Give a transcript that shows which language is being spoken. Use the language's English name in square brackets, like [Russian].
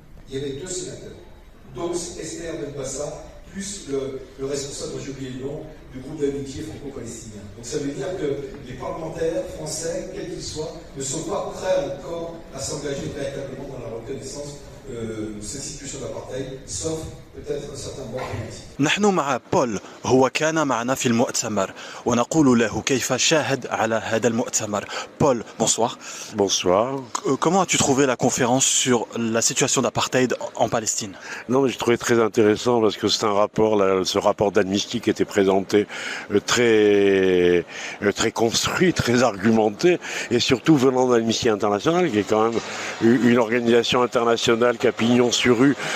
[French] Il y avait 2 sénateurs, dont Esther Benbassa, plus le responsable, j'ai oublié le nom, du groupe d'amitié franco-palestinien. Donc ça veut dire que les parlementaires français, quels qu'ils soient, ne sont pas prêts encore à s'engager véritablement dans la reconnaissance de cette situation d'apartheid, sauf peut-être un certain bord politique. [Arabic] نحن مع بول، هو كان معنا في المؤتمر ونقول له كيف شاهد على هذا المؤتمر. [French] Paul, bonsoir. Bonsoir. Comment as-tu trouvé la conférence sur la situation d'apartheid en Palestine ? Non, mais j'ai trouvé très intéressant parce que c'est un rapport, ce rapport d'Amnesty qui était présenté très construit, très argumenté, et surtout venant d'Amnesty International, qui est quand même une organisation internationale qui a pignon sur rue.